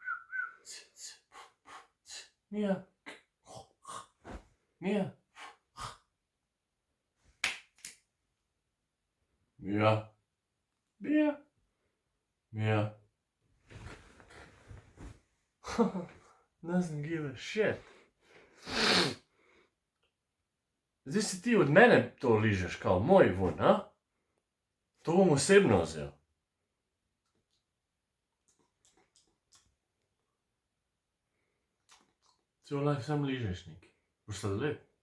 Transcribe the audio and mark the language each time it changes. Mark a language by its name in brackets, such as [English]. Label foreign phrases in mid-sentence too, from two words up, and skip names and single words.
[Slovenian] Mija. Mija. Mija. Mija. Mija. [English] Doesn't give a shit. [Slovenian] Zdaj si ti od mene to ližeš, kao moj von, a? To bom osebno vzel. Cel life sam ližeš neki. Boš sladoled?